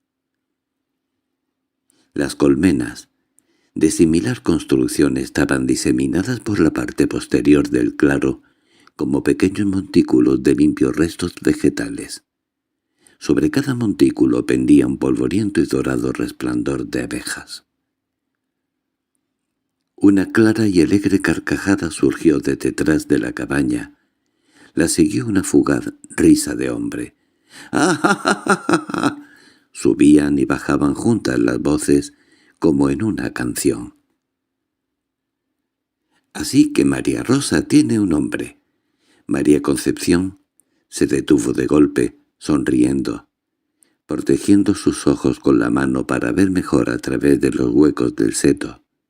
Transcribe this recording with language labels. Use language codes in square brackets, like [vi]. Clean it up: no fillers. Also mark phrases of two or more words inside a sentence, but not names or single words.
[es] Las colmenas, de similar construcción, estaban diseminadas por la parte posterior del claro, como pequeños montículos de limpios restos vegetales. Sobre cada montículo pendía un polvoriento y dorado resplandor de abejas. Una clara y alegre carcajada surgió de detrás de la cabaña. La siguió una fugaz risa de hombre. ¡Ah, ja, ja, ja, ja, ja! Subían y bajaban juntas las voces como en una canción. «Así que María Rosa tiene un hombre». María Concepción se detuvo de golpe, sonriendo, protegiendo sus ojos con la mano para ver mejor a través de los huecos del seto.